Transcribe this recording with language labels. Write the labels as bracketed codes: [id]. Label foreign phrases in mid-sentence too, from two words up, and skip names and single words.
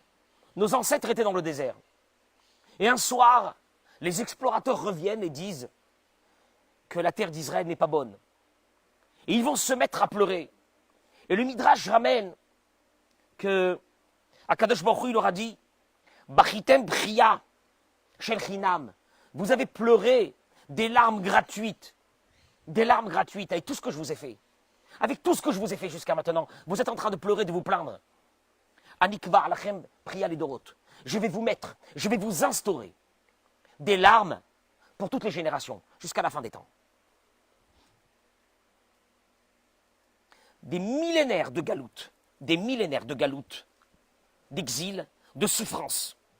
[fr] Nos ancêtres étaient dans le désert. Et un soir, les explorateurs reviennent et disent que la terre d'Israël n'est pas bonne. Et ils vont se mettre à pleurer. Et le Midrash ramène que Akadosh Baruch Hu, il leur a dit [he] בכיתם בכייה של חינם. [fr] Vous avez pleuré des larmes gratuites avec tout ce que je vous ai fait. Avec tout ce que je vous ai fait jusqu'à maintenant, vous êtes en train de pleurer, de vous plaindre. [he] אני קובע לכם בכייה לדורות. [fr] Je vais vous instaurer des larmes pour toutes les générations, jusqu'à la fin des temps. Des millénaires de galoutes, d'exil, de souffrance.